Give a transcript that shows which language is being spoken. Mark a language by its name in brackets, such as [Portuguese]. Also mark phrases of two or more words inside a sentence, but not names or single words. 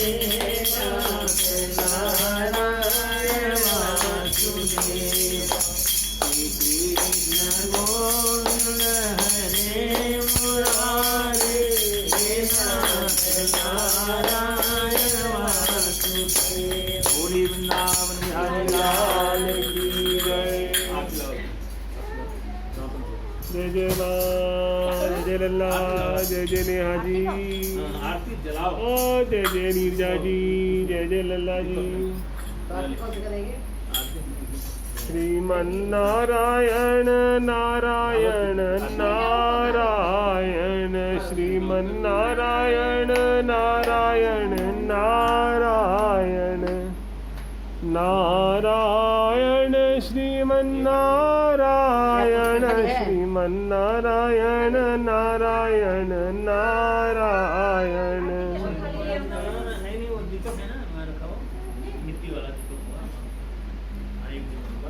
[Hindi] नारायण वासुदेव। श्री कृष्ण गोविंद हरे मुरारे, नारायण वासुदेव। बोली वृंदावन बिहारी लाल की जय। जय जय माँ, जय लल्ला, जय जय नेहा जी, आरती जलाओ। ओ जय जय नीरजा जी, जय जय लल्ला जी। श्रीमन्नारायण नारायण नारायण, श्रीमन्नारायण नारायण नारायण। नारायण श्रीमन्नारायण श्रीमन्नारायण नारायण नारायण। नहीं वो दीपक है ना, मैं रखा हुआ मिट्टी वाला दीपक हुआ।